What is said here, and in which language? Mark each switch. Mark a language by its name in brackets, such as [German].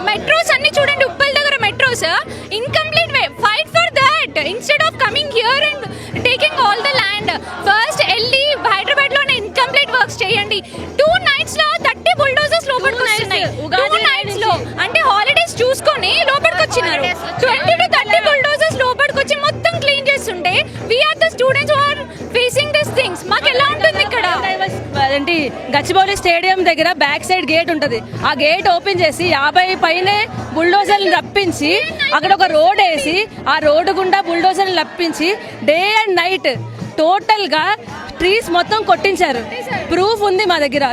[English] metros [Telugu] అన్ని చూడండి, [English] Uppal [Telugu] దగ్గర [English] Metros incomplete. Fight for that instead of coming here and taking all the land. [Telugu] First వెళ్ళి హైదరాబాద్ లోనే incomplete works చేయండి. 2 nights లో 30 బుల్డోజర్స్ లోపలికి వస్తున్నాయి. 2 nights లో అంటే హాలిడేస్ చూసుకొని లోపలికి వచ్చినారు. 20 to 30 బుల్డోజర్స్ లోపలికి వచ్చి మొత్తం క్లీన్ చేస్తుంటే [English] we are the students who are facing these things. [Telugu] మాకు ఎలా ఉంటుంది ఇక్కడ? ఏంటి, గచ్చిబౌలి స్టేడియం దగ్గర బ్యాక్ సైడ్ గేట్ ఉంటది. ఆ గేట్ ఓపెన్ చేసి 50 పైనే బుల్డోజర్లు రప్పించి అక్కడ ఒక రోడ్ వేసి ఆ రోడ్డు గుండా బుల్డోజర్లు రప్పించి డే అండ్ నైట్ టోటల్ గా ట్రీస్ మొత్తం కొట్టించారు. ప్రూఫ్ ఉంది మా దగ్గర.